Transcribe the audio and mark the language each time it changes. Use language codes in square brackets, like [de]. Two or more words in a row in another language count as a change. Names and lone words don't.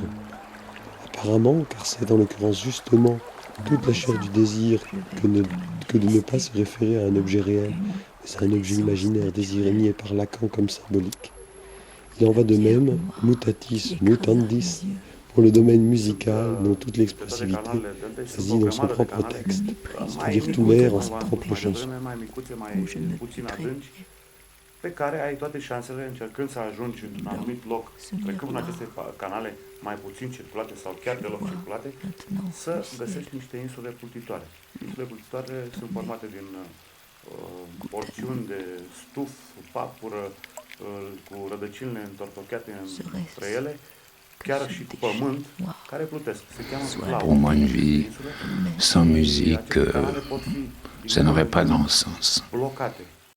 [fr] Apparemment, car c'est en l'occurrence justement toute la chair du désir que de ne pas se référer à un objet réel, mais à un objet imaginaire désiré nié par Lacan comme symbolique. Il en va de même, [la] mutatis mutandis, [fr] pour le domaine musical dont toute l'expressivité réside dans son propre texte, c'est-à-dire tout l'air en sa propre chanson. [ro] Pe care ai toate șansele, încercând să ajungi într-un anumit loc, trecând în aceste canale mai puțin circulate sau chiar deloc circulate, să găsești niște insule plutitoare. Insule plutitoare sunt formate din porțiuni de stuf, papură, cu rădăcinile întortocheate între ele, chiar și cu pământ, care plutesc. Se cheamă cloud. [fr] Pour moi, une vie sans musique, ça n'aurait pas grand sens. [ro] Blocate.